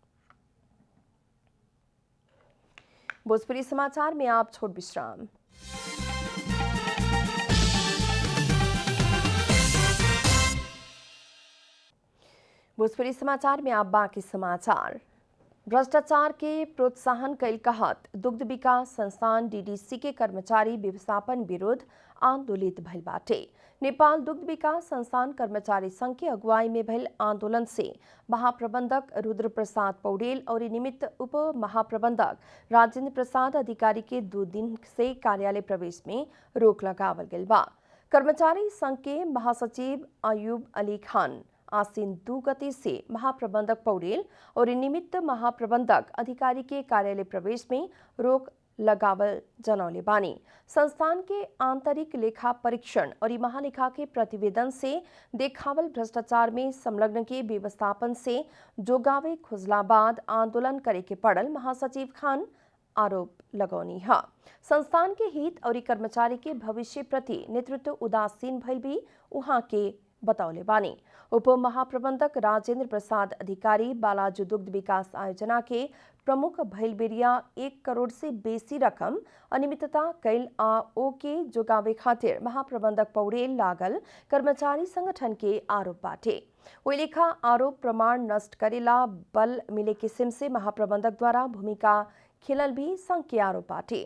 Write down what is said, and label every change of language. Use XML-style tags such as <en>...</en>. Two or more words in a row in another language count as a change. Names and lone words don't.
<bho>भोजपुरी समाचार में आप छोट विश्राम। भोजपुरी समाचार में आप बाकी समाचार। भ्रष्टाचार के प्रोत्साहन कैल कहत दुग्ध विकास संस्थान डीडीसी के कर्मचारी व्यवस्थापन विरुद्ध आंदोलित भइल बाटे। नेपाल दुग्ध विकास संस्थान कर्मचारी संघ के अगुवाई में भइल आंदोलन से महाप्रबंधक रुद्र प्रसाद पौडेल और निमित्त उप महाप्रबंधक राजेंद्र प्रसाद अधिकारी के 2 दिन से कार्यालय प्रवेश में रोक लगावल गइल बा। कर्मचारी संघ के महासचिव अयूब अली खान आसीन 2 गते से महाप्रबंधक पौडेल और निमित्त महाप्रबंधक अधिकारी के कार्यालय प्रवेश में रोक लगावल जनौले बानी। संस्थान के आंतरिक लेखा परीक्षण और महालेखा के प्रतिवेदन से देखावल भ्रष्टाचार में संलग्न के व्यवस्थापन से जोगावे खुजला बाद आंदोलन करे के पड़ल महासचिव खान आरोप लगौनी है। संस्थान के हित और कर्मचारी के भविष्य प्रति नेतृत्व उदासीन भइल भी उहाँ के बतौले बानी। उप महाप्रबंधक राजेंद्र प्रसाद अधिकारी बालाजू दुग्ध विकास आयोजना के प्रमुख भइल बेरिया 1 करोड़ से बेसी रकम अनियमितता कैल आ ओ के जोगावे खातिर महाप्रबंधक पौडेल लागल कर्मचारी संगठन के आरोप बाटे। ओइ लेखा आरोप प्रमाण नष्ट करेला बल मिले किस्म से महाप्रबंधक द्वारा भूमिका खेलल भी संघ के आरोप बाटे।</bho>